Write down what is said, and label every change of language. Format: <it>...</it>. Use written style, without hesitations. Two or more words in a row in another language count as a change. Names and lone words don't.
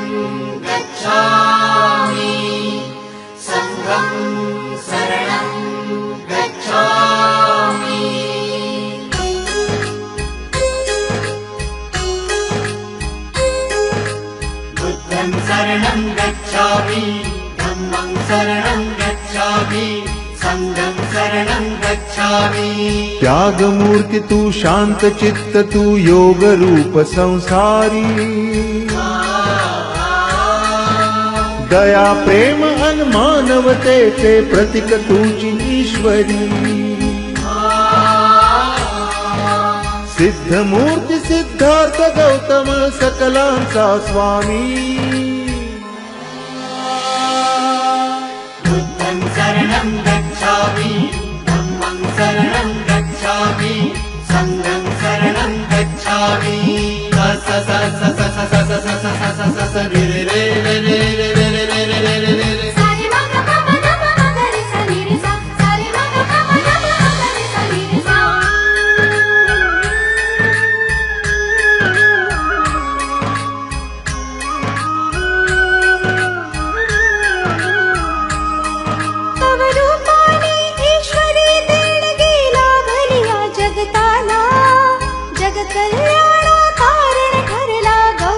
<pi>गच्छामि संघं शरणं गच्छामि बुद्धं शरणं गच्छामि धम्मं शरणं गच्छामि संघं शरणं गच्छामि</pi> <mr>त्यागमूर्ती तू शांत चित्त तू योग रूप संसारी दया प्रेम अन मानवतेचे प्रतीक तुझी ईश्वरी सिद्ध मूर्ती सिद्धार्थ गौतम सकलांचा स्वामी</mr> <pi>बुद्धं शरणं गच्छामि धम्मं शरणं गच्छामि संघं शरणं गच्छामि स स स स स स स स स स स स रे रे रे रे रे रे रे रे रे रे रे रे रे सारे मग पम नम मगरे सा नी रे सा सारे मग पम नम मगरे सा नी रे सा</pi> <mr>तव रूपाने ईश्वरी देणगी लाभली या जगताला जग कल्याण कारण ठरला</mr>